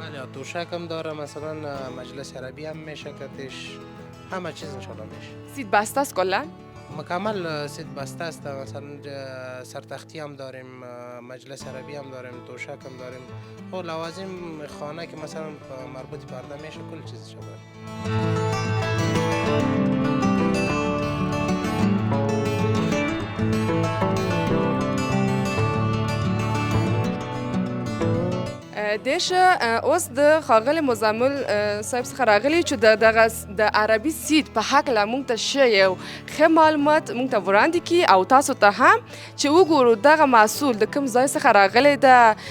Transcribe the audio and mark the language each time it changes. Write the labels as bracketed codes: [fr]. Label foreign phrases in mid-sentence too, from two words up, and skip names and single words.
[fa] بله توشک هم داره، مثلا مجلس عربی هم میشه کتش، همه چیز [ar] ان شاء الله [fa] میشه. سید بسته است کلا؟ مکمل سید بسته است. مثلا سرتختی هم داریم، مجلس عربی هم داریم، توشک هم داریم. خب لوازم خانه که مثلا مربوط پرده میشه کل چیزش داره. [ps] دیش اوس د خاغل مزمل صاحب څخه راغلی چې د عربي سید په هکله مونږ ته ښه یو ښه معلومات مونږ ته وړاندې کړي او تاسو ته هم چې وګورو دغه محصول د کوم ځای څخه راغلی ده،